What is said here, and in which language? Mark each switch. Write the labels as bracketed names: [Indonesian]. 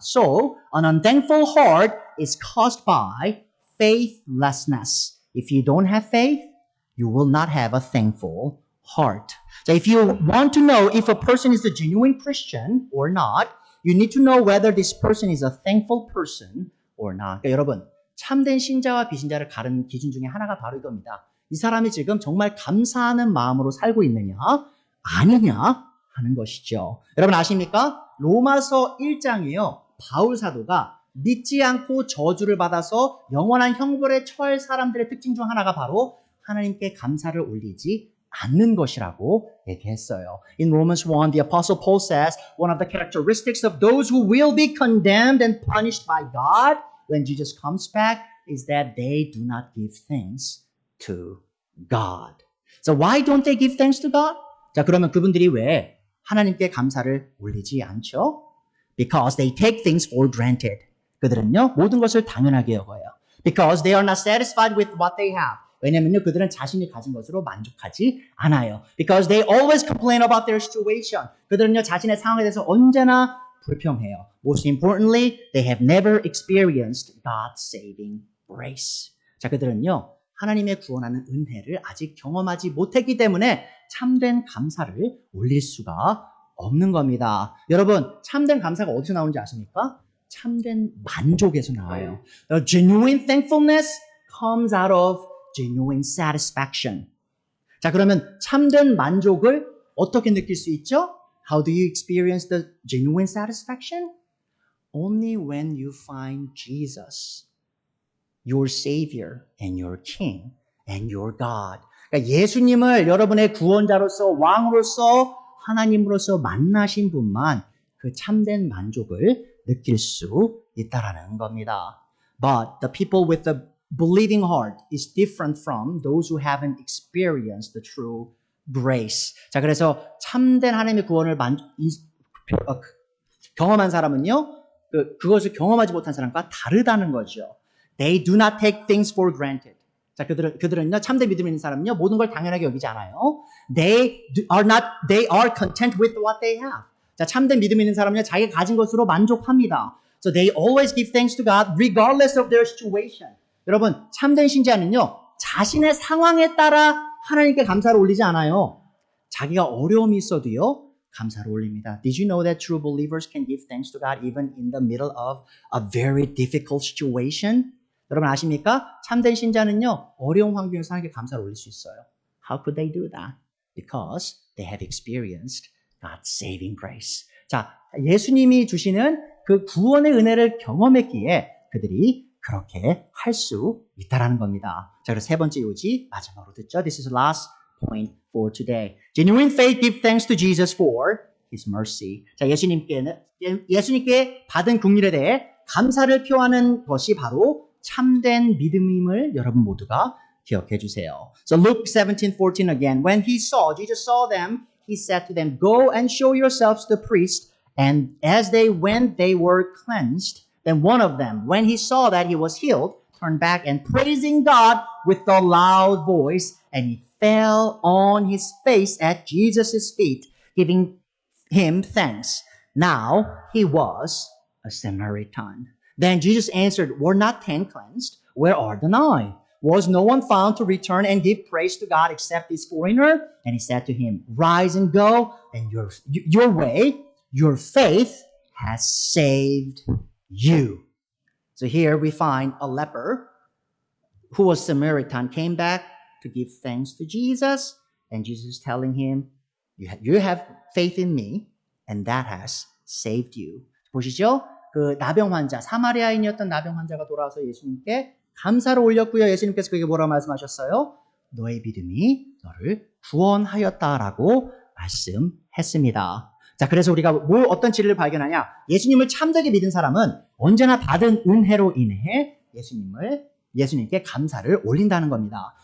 [English] So, an unthankful heart is caused by faithlessness. If you don't have faith, you will not have a thankful heart. So if you want to know if a person is a genuine Christian or not, you need to know whether this person is a thankful person or not. [Korean] 그러니까 여러분, 참된 신자와 비신자를 가르는 기준 중에 하나가 바로 이겁니다. 이 사람이 지금 정말 감사하는 마음으로 살고 있느냐, 아니냐 하는 것이죠. 여러분 아십니까? 로마서 1장이요. 바울 사도가 믿지 않고 저주를 받아서 영원한 형벌에 처할 사람들의 특징 중 하나가 바로 하나님께 감사를 올리지 않는 것이라고 얘기했어요. [English] In Romans 1, the Apostle Paul says, one of the characteristics of those who will be condemned and punished by God when Jesus comes back is that they do not give thanks to God. So why don't they give thanks to God? [Korean] 자, 그러면 그분들이 왜 하나님께 감사를 올리지 않죠? [English] Because they take things for granted. [Korean] 그들은요, 모든 것을 당연하게 여겨요. [English] Because they are not satisfied with what they have. [Korean] 왜냐면요, 그들은 자신이 가진 것으로 만족하지 않아요. [English] Because they always complain about their situation. [Korean] 그들은요, 자신의 상황에 대해서 언제나 불평해요. [English] Most importantly, they have never experienced God's saving grace. [Korean] 자, 그들은요, 하나님의 구원하는 은혜를 아직 경험하지 못했기 때문에 참된 감사를 올릴 수가 없는 겁니다. 여러분, 참된 감사가 어디서 나오는지 아십니까? 참된 만족에서 나와요. [English] The genuine thankfulness comes out of genuine satisfaction. [Korean] 자, 그러면 참된 만족을 어떻게 느낄 수 있죠? [English] How do you experience the genuine satisfaction? Only when you find Jesus, your Savior and your King and your God. [Korean] 그러니까 예수님을 여러분의 구원자로서 왕으로서 하나님으로서 만나신 분만 그 참된 만족을 느낄 수 있다라는 겁니다. [English] But the people with the believing heart is different from those who haven't experienced the true grace. [Korean] 자, 그래서 참된 하나님의 구원을 경험한 사람은요, 그것을 경험하지 못한 사람과 다르다는 거죠. [English] They do not take things for granted. [Korean] 자, 그들은요, 참된 믿음 있는 사람은요, 모든 걸 당연하게 여기지 않아요. [English] They are content with what they have. [Korean] 자, 참된 믿음 있는 사람은요, 자기가 가진 것으로 만족합니다. [English] So they always give thanks to God regardless of their situation. [Korean] 여러분, 참된 신자는요, 자신의 상황에 따라 하나님께 감사를 올리지 않아요. 자기가 어려움이 있어도요, 감사를 올립니다. [English] Did you know that true believers can give thanks to God even in the middle of a very difficult situation? [Korean] 여러분 아십니까? 참된 신자는요, 어려운 환경에서 하나님께 감사를 올릴 수 있어요. [English] How could they do that? Because they have experienced God's saving grace. [Korean] 자, 예수님이 주시는 그 구원의 은혜를 경험했기에 그들이 그렇게 할 수 있다라는 겁니다. 자, 그래서 세 번째 요지 마지막으로 듣죠. [English] This is the last point for today. Genuine faith give thanks to Jesus for His mercy. [Korean] 자, 예수님께 받은 긍휼에 대해 감사를 표하는 것이 바로 참된 믿음임을 여러분 모두가 기억해 주세요. [English] So Luke 17:14 again. When Jesus saw them, he said to them, "Go and show yourselves to the priest." And as they went, they were cleansed. Then one of them, when he saw that he was healed, turned back and praising God with a loud voice, and he fell on his face at Jesus' feet, giving him thanks. Now he was a Samaritan. Then Jesus answered, "Were not 10 cleansed? Where are the 9? Was no one found to return and give praise to God except this foreigner?" And he said to him, "Rise and go, and your faith has saved you." So here we find a leper who was Samaritan came back to give thanks to Jesus, and Jesus is telling him, you have faith in me, and that has saved you. [Korean] 보시죠? 그 나병 환자, 사마리아인이었던 나병 환자가 돌아와서 예수님께 감사를 올렸고요. 예수님께서 그에게 뭐라고 말씀하셨어요? 너의 믿음이 너를 구원하였다라고 말씀했습니다. 자, 그래서 우리가 어떤 진리를 발견하냐? 예수님을 참되게 믿은 사람은 언제나 받은 은혜로 인해 예수님께 감사를 올린다는 겁니다.